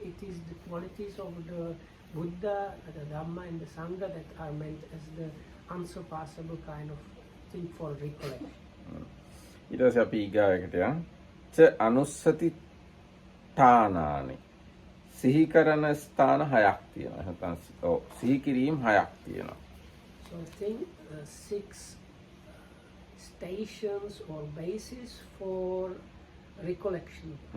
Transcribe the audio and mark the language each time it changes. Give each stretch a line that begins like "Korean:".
English: It is the qualities of the Buddha, the Dhamma and the Sangha that are meant as the unsurpassable kind of thing for recollection.
Sinhala: ඊට පස්සේ අපි ඊගාවකට යන් ච අනුස්සති ඨානානි සිහි කරන ස්ථාන 6ක් තියෙනවා. නැත්නම් සිහි කිරීම 6ක් තියෙනවා.
English: So I think 6 stations or bases for recollection.